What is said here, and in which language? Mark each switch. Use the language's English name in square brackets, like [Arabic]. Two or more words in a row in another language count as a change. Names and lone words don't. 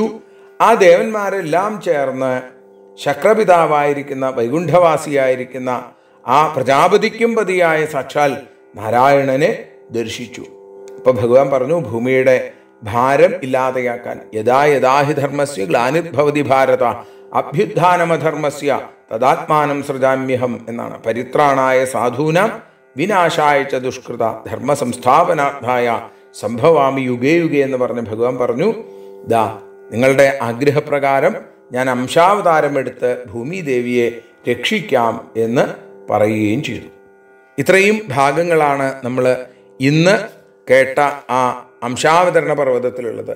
[Malayalam] ആ ദേവന്മാരെല്ലാം ചേർന്ന് ശക്രപിതാവായിരിക്കുന്ന വൈകുണ്ഠവാസിയായിരിക്കുന്ന ആ പ്രജാപതിക്കും പതിയായ സാക്ഷാൽ നാരായണനെ ദർശിച്ചു. അപ്പൊ ഭഗവാൻ പറഞ്ഞു, ഭൂമിയുടെ ഭാരം ഇല്ലാതെയാക്കാൻ [Sanskrit] യഥാ യഥാഹി ധർമ്മസ്യ ഗ്ലാനിർഭവതി ഭാരത അഭ്യുത്ഥാനമധർമ്മസ്യ തദാത്മാനം സൃജാമ്യഹം [Malayalam] എന്നാണ്. [Sanskrit] പരിത്രാണായ സാധൂനാം വിനാശായ ച ദുഷ്കൃത ധർമ്മ സംസ്ഥാപനാർത്ഥായ സംഭവാമി യുഗേ യുഗേ [Malayalam] എന്ന് പറഞ്ഞ് ഭഗവാൻ പറഞ്ഞു, നിങ്ങളുടെ ആഗ്രഹപ്രകാരം ഞാൻ അംശാവതാരം എടുത്ത് ഭൂമിദേവിയെ രക്ഷിക്കാം എന്ന് പറയുകയും ചെയ്തു. ഇത്രയും ഭാഗങ്ങളാണ് നമ്മൾ ഇന്ന് കേട്ട ആ അംശാവതരണ പർവ്വതത്തിലുള്ളത്.